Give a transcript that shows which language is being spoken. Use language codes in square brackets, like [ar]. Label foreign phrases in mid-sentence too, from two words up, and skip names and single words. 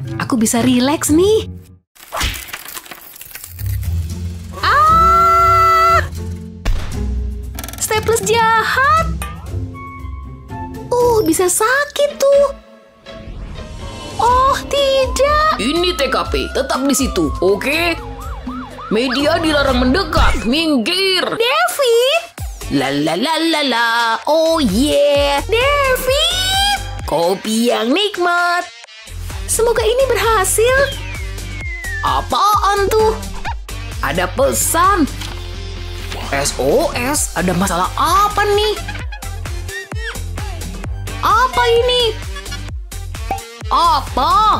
[id] Aku bisa rileks nih. Staples jahat. Bisa sakit tuh. Oh, tidak. Ini TKP, tetap di situ, oke? Media dilarang mendekat, minggir. David. [en] La. Oh yeah. [id] David. Kopi yang nikmat. Semoga ini berhasil. Apaan tuh? Ada pesan. SOS, ada masalah apa nih? Apa ini? Apa?